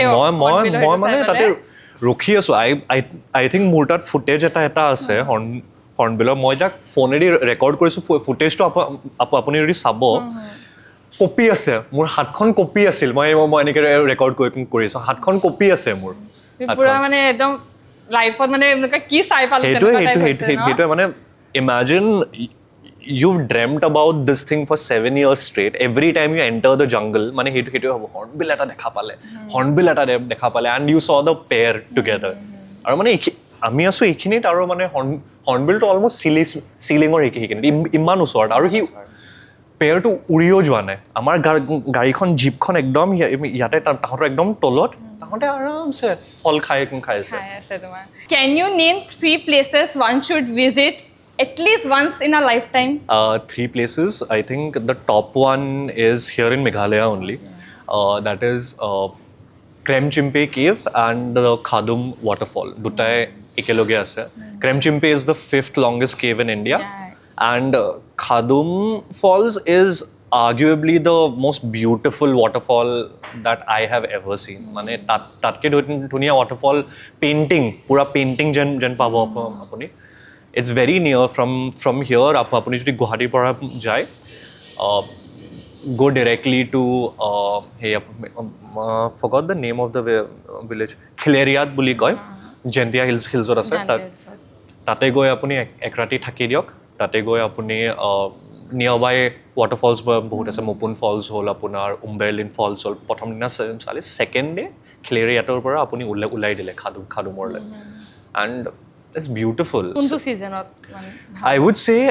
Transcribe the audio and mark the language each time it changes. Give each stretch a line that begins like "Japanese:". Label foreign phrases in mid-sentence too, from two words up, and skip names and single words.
Assamese: মই মানে তাতে ৰখি আছোঁ
English: I think
Assamese: মোৰ তাত ফুটেজ এটা আছে হৰ্ণবিলৰ মই তাক ফোনেদি ৰেকৰ্ড কৰিছোঁ ফুটেজটো আপুনি যদি চাব কপি আছে মোৰ হাতখন কপি আছিল মই এনেকৈ ৰেকৰ্ড কৰিছোঁ হাতখন কপি আছে মোৰ পুৰা মানে একদম লাইফত মানে এনেকুৱা কি চাই পালোঁ সেইটোৱে মানে ইমাজিন
English: you've dreamt about this thing for 7 years straight every time you enter the jungle
Assamese: মানে সেইটো হ'ব হৰ্ণবিল এটা দেখা পালে
English: and you saw the pair together
Assamese: আৰু মানে আমি আছোঁ এইখিনিত আৰু মানে হৰ্ণবিলটো অলমষ্ট চিলিঙৰ সেইখিনিত ইমান ওচৰত আৰু সি পেয়াৰটো উৰিও যোৱা নাই আমাৰ গাড়ীখন জীপখন একদম ইয়াতে তাহাঁতৰ একদম তলত তাহাঁতে আৰামছে ফল খাই আছে
English: তোমাৰ can you name 3 places one should visit at least once in a lifetime 3 places I think the top one is here in Meghalaya only that is Kremchimpe cave and the Khadum waterfall
Assamese: দুটাই একেলগে আছে
English: Kremchimpe is the 5th longest cave in India and Khadum falls is arguably the most beautiful waterfall that I have ever seen
Assamese: মানে তাতকে ধুনীয়া waterfall pura painting যেন পাব আপুনি
English: it's very near from here
Assamese: আপুনি যদি গুৱাহাটীৰ পৰা যায়
English: go directly to forgot the name of the village
Assamese: Khileriat বুলি কয় জেন্তিয়া হিলছত আছে তাতে গৈ আপুনি এক ৰাতি থাকি দিয়ক তাতে গৈ আপুনি
English: near by waterfalls
Assamese: বহুত আছে মোপুন ফলছ হ'ল আপোনাৰ উম্বেৰলিন ফলছ হ'ল প্ৰথম দিনা চালে
English: second day
Assamese: খিলেৰিয়াটৰ পৰা আপুনি ওলাই দিলে খাডুমৰলৈ
English: and it's beautiful I would say